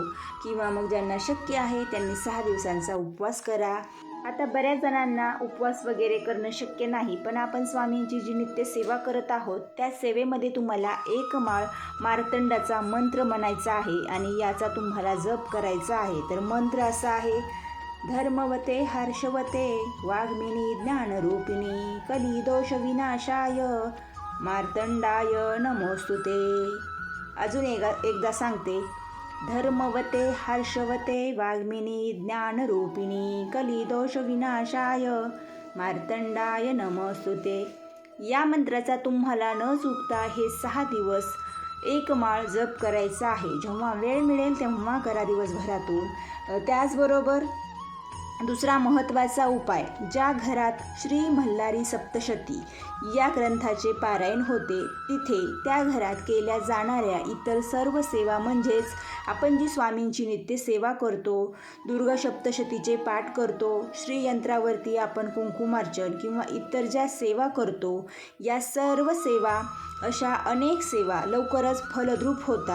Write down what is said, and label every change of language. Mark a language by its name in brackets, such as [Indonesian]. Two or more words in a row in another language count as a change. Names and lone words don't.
[Marathi] किंवा मग ज्यांना शक्य आहे त्यांनी 6 दिवसांचा उपवास करा. आता बऱ्याच जणांना उपवास वगैरे करणं शक्य नाही, पण आपण स्वामींची जी नित्य सेवा करत आहोत त्या सेवेमध्ये तुम्हाला एक माळ मार्तंडाचा मंत्र म्हणायचा आहे आणि याचा तुम्हाला जप करायचा आहे. तर मंत्र असा आहे: [Sanskrit] धर्मवते हर्षवते वाग्मिनी ज्ञानरूपिणी कलिदोष विनाशाय मार्तंडाय नमोस्तुते. [Marathi] अजून एकदा सांगते: [Sanskrit] धर्मवते हर्षवते वाग्मिनी ज्ञानरूपिणी कलिदोष विनाशाय मार्तंडाय नमोस्तुते. [Marathi] या मंत्राचा तुम्हाला न चुकता हे 6 दिवस एक माळ जप करायचा आहे. जेव्हा वेळ मिळेल तेव्हा करा दिवसभरातून. त्याचबरोबर दुसरा महत्त्वाचा उपाय: ज्या घरात श्री मल्हारी सप्तशती या ग्रंथाचे पारायण होते तिथे त्या घरात केल्या जाणाऱ्या इतर सर्व सेवा, म्हणजेच आपण जी स्वामींची नित्य सेवा करतो, दुर्गा सप्तशतीचे पाठ करतो, श्रीयंत्रावरती आपण कुंकुमार्चन किंवा इतर ज्या सेवा करतो, या सर्व सेवा अशा अनेक सेवा लवकरच फलद्रूप होतात.